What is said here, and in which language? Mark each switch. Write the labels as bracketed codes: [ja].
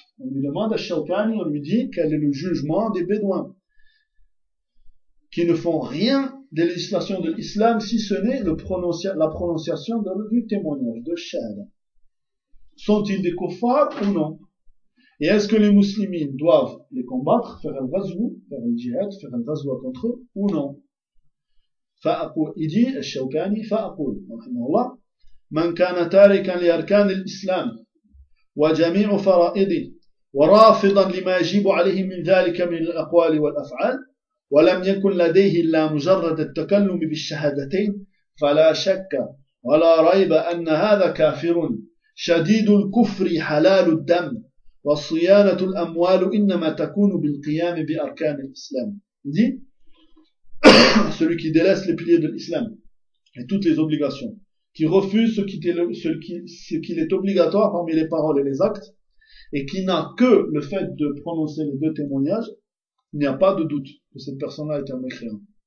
[fr] On lui demande à Shawkani, on lui dit quel est le jugement des bédouins qui ne font rien des législations de l'islam si ce n'est la prononciation du témoignage de Shahada. Sont-ils des kuffars ou non? Et est-ce que les muslimines doivent les combattre, faire un razou, faire un djihad, faire un razou contre eux ou non? [ar] Fa'akul, [fr] il dit à Shawkani, [ar] fa'akul, rahimahullah, man kana tarikan li arkan l'islam wa jami'u fara'idi ورافضا لما يجب عليه من ذلك من الأقوال والأفعال ولم يكن لديه إلا مجرد التكلم بالشهادتين فلا شك ولا ريب أن هذا كافر شديد الكفر حلال الدم وصيانة الأموال إنما تكون بالقيام بأركان الإسلام. [fr] دي celui qui délaisse les piliers de l'islam et toutes les obligations, qui refuse ce qu'il est obligatoire parmi les paroles et les actes, et qui n'a que le fait de prononcer les deux témoignages, il n'y a pas de doute que cette personne-là est un mécréant.